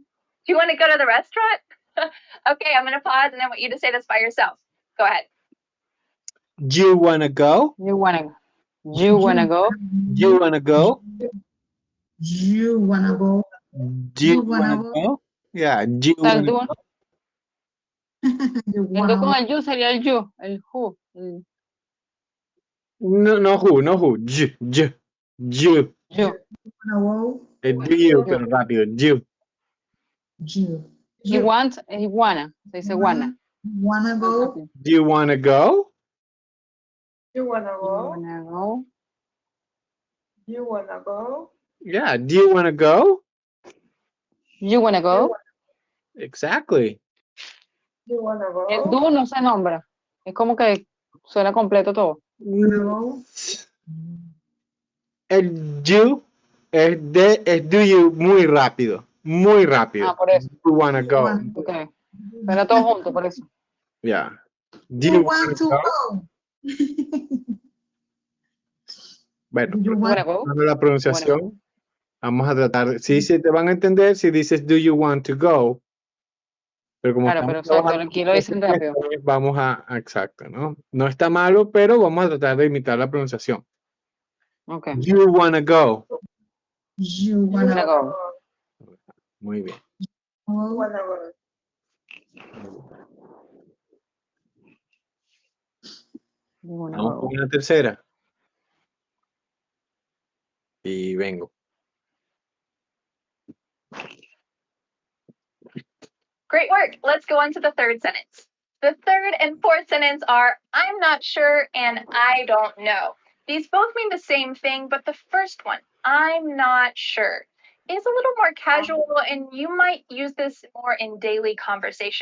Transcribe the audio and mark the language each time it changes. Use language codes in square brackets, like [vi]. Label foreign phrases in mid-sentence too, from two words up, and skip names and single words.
[en] Do you wanna go to the restaurant? Okay, I'm gonna pause and I want you to say this by yourself. Go ahead. Do you wanna go? You wanna go? Do you wanna go? You wanna go? Do you wanna go? Yeah, do you [es] O sea, [en] wanna [es] tú- [en] go? You [es] el [en] wanna [es] do con [en] go? [es] el you sería el you, el who. El [en] No who. You. you. Wanna go? Do you, [es] pero rápido. [en] You. You. He wants, he wanna. [es] Se dice wanna. [en] Wanna go? Do you wanna go? You wanna You go? wanna go? You wanna go? Yeah, do you wanna go? You wanna go? Exactly. You wanna [es] El [en] go? [es] do no se nombra. Es como que suena completo todo. [en] Wanna go? [es] El you es [en] do you [es] muy rápido. Muy rápido. Ah, por eso. [en] You wanna go. [es] Ok. Suena todo junto, por eso. [en] Yeah. Do You you want to go? [es] Bueno, [en] You You want wanna go? [es] para la pronunciación, vamos a tratar de, sí, te van a entender si dices [en] do you want to go, [es] pero como Claro, estamos pero exacto, trabajando aquí lo dicen rápido. vamos exacto, ¿no? No está malo, pero vamos a tratar de imitar la pronunciación. Ok. [en] Do you wanna go? You You wanna wanna go? [es] Muy bien. [en] go? Wanna go. You wanna [es] Vamos [en] go? [es] con una tercera. Y vengo. [en] Great work. Let's go on to the third sentence. The third and fourth sentence are I'm not sure and I don't know. These both mean the same thing, but the first one, I'm not sure, is a little more casual and you might use this more in daily conversation.